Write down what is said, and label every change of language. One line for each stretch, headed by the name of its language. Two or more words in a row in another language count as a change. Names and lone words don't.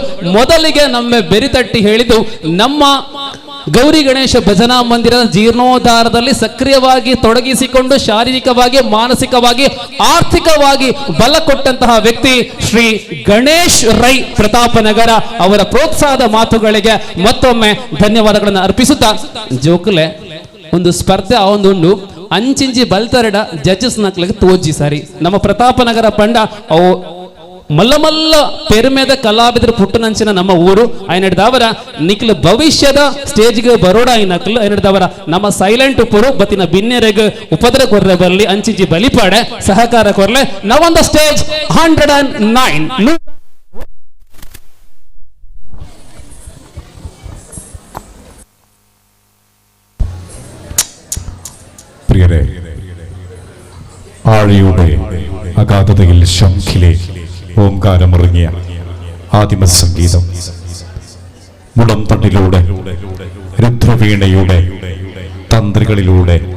Kannada: ಮೊದಲಿಗೆ ನಮ್ಮ ಬೆರಿತಟ್ಟಿ ಹೇಳಿದ್ದು, ನಮ್ಮ ಗೌರಿ ಗಣೇಶ ಭಜನಾ ಮಂದಿರದ ಜೀರ್ಣೋದ್ಧಾರದಲ್ಲಿ ಸಕ್ರಿಯವಾಗಿ ತೊಡಗಿಸಿಕೊಂಡು ಶಾರೀರಿಕವಾಗಿ, ಮಾನಸಿಕವಾಗಿ, ಆರ್ಥಿಕವಾಗಿ ಬಲ ಕೊಟ್ಟಂತಹ ವ್ಯಕ್ತಿ ಶ್ರೀ ಗಣೇಶ್ ರೈ ಪ್ರತಾಪನಗರ ಅವರ ಪ್ರೋತ್ಸಾಹದ ಮಾತುಗಳಿಗೆ ಮತ್ತೊಮ್ಮೆ ಧನ್ಯವಾದಗಳನ್ನು ಅರ್ಪಿಸುತ್ತಾ,
Tulu: ಜೋಕುಲೆ ಒಂದು ಸ್ಪರ್ಧೆ ಆ ಒಂದು ಅಂಚಿಂಚಿ ಬಲ್ತರಡ ಜಡ್ಜಸ್ ನಕ್ಲಿಗೆ ತೋಜಿ ಸಾರಿ ನಮ್ಮ ಪ್ರತಾಪನಗರ ಪಂಡ ಅವು ಮಲ್ಲ ಪೆರ್ಮೆದ ಕಲಾವಿದರು ಪುಟ್ಟನಂಚಿನ ನಮ್ಮ ಊರು ಐನಡ್ದವರ ನಿಕ್ಲ ಭವಿಷ್ಯದ ಸ್ಟೇಜ್ಗೆ ಬರೋಡ ಐನಕ್ಲು ಐನಡ್ದವರ ನಮ್ಮ ಸೈಲೆಂಟ್ ಉಪ್ಪರು ಬತ್ತಿನ ಬಿನ್ನೆರೆಗೆ ಉಪದ್ರ ಕೊರ್ರೆ ಬರಲಿ ಅಂಚಿಜಿ ಬಲಿಪಾಡೆ ಸಹಕಾರ ಕೊರ್ಲೆ ನಾವೊಂದು ಸ್ಟೇಜ್ 109
Malayalam: പ്രിയരെ, ആഴിയുടെ അഗാധതയിൽ ശംഖിലെ ഓംകാരമിറങ്ങിയ ആദിമ സംഗീതം മുളം തണ്ടിലൂടെ രുദ്രവീണയുടെ തന്ത്രികളിലൂടെ